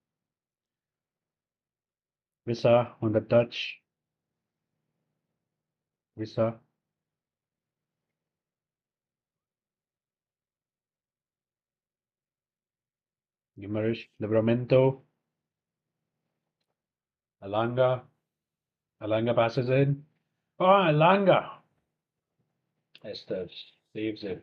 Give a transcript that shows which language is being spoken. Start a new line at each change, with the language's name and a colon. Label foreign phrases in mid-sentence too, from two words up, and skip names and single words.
English: Visa on the touch. Visa. Guimaraes, Livramento, Alanga. Alanga passes in. Oh, Alanga. Esther saves it.